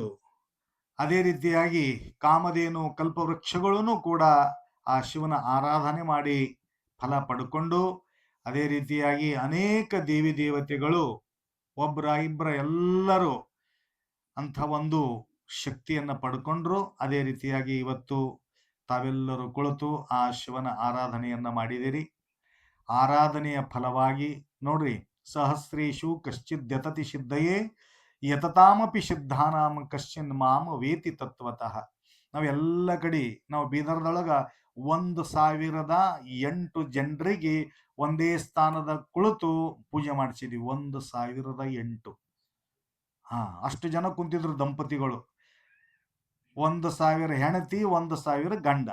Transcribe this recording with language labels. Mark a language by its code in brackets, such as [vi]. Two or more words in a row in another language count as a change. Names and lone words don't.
[kn] ಅದೇ ರೀತಿಯಾಗಿ ಕಾಮಧೇನು ಕಲ್ಪವೃಕ್ಷಗಳೂ ಕೂಡ ಆ ಶಿವನ ಆರಾಧನೆ ಮಾಡಿ ಫಲ ಪಡ್ಕೊಂಡು, ಅದೇ ರೀತಿಯಾಗಿ ಅನೇಕ ದೇವಿ ದೇವತೆಗಳು ಒಬ್ಬರ ಇಬ್ಬರ ಎಲ್ಲರೂ ಅಂಥ ಒಂದು ಶಕ್ತಿಯನ್ನ ಪಡ್ಕೊಂಡ್ರು. ಅದೇ ರೀತಿಯಾಗಿ ಇವತ್ತು ತಾವೆಲ್ಲರೂ ಕುಳಿತು ಆ ಶಿವನ ಆರಾಧನೆಯನ್ನ ಮಾಡಿದಿರಿ. ಆರಾಧನೆಯ ಫಲವಾಗಿ ನೋಡ್ರಿ, [sa] ಸಹಸ್ರೇಶು ಕಶ್ಚಿದ್ ಯತತಿ ಸಿದ್ಧಯೇ ಯತತಾಮಪಿ ಸಿದ್ಧಾನಾಂ ಕಶ್ಚಿನ್ ಮಾಂ ವೇತಿ ತತ್ವತಃ. [kn] ನಾವೆಲ್ಲ ಕಡೆ ನಾವು ಬೀದರ್ದೊಳಗ 1008 ಜನರಿಗೆ ಒಂದೇ ಸ್ಥಾನದ ಕುಳಿತು ಪೂಜೆ ಮಾಡಿಸಿದ್ವಿ. 1008. ಅಷ್ಟು ಜನ ಕುಂತಿದ್ರು ದಂಪತಿಗಳು. 1000 ಹೆಣತಿ, 1000 ಗಂಡ.